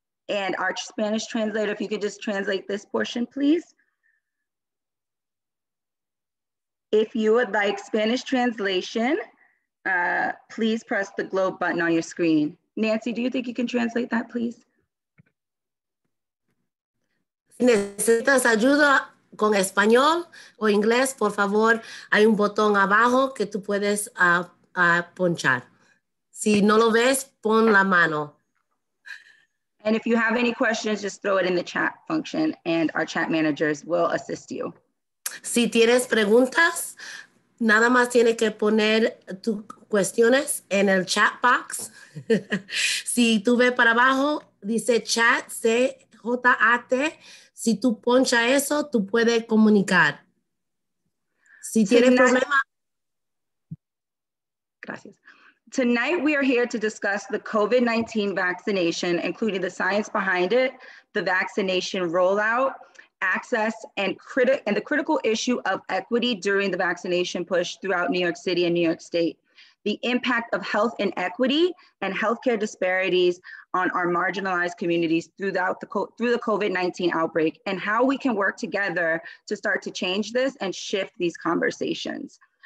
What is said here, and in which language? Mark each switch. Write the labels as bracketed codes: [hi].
[en] And our Spanish translator, if you could just translate this portion, please. If you would like Spanish translation, please press the globe button on your screen. Nancy, do you think you can translate that, please? [es] Si necesitas ayuda con español o inglés, por favor, hay un botón abajo que tú puedes ponchar. Si no lo ves, pon la mano. [en] And if you have any questions, just throw it in the chat function and our chat managers will assist you. [es] Si tienes preguntas, nada más tienes que poner tus cuestiones en el chat box. Si tú ves para abajo, dice chat, C-J-A-T. Si tú ponchas eso, tú puedes comunicar. Si tienes problema. Gracias. [en] Tonight, we are here to discuss the COVID-19 vaccination, including the science behind it, the vaccination rollout, access, and the critical issue of equity during the vaccination push throughout New York City and New York State, the impact of health inequity and healthcare disparities on our marginalized communities through the COVID-19 outbreak, and how we can work together to start to change this and shift these conversations.